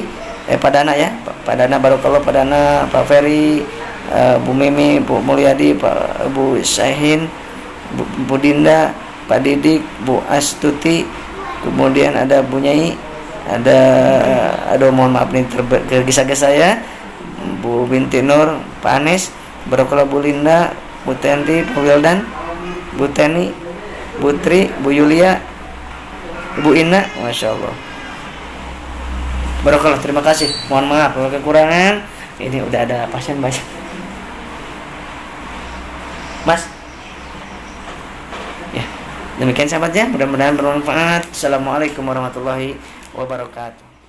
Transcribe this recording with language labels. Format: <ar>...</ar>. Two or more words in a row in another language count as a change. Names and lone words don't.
<id>Pak Dana ya, Pak Dana, barakallah, Pak Dana, Pak Ferry, Bu Mimi, Bu Mulyadi, Bu Syahin, Bu Dinda, Pak Didik, Bu Astuti, kemudian ada Bu Nyai, aduh mohon maaf nih tergesa-gesa ya, Bu Binti Nur, Pak Anes, barakallah, Bu Linda, Bu Tenti, Bu Wildan, Bu Teni, Bu Tri, Bu Yulia, Bu Ina,</id> <ar>ما شاء الله.</ar> <id>Barakallah, terima kasih. Mohon maaf kalau kekurangan. Ini udah ada pasien banyak. Mas. Ya, demikian sahabatnya. Mudah-mudahan bermanfaat.</id> <ar>السلام عليكم ورحمة الله وبركاته.</ar>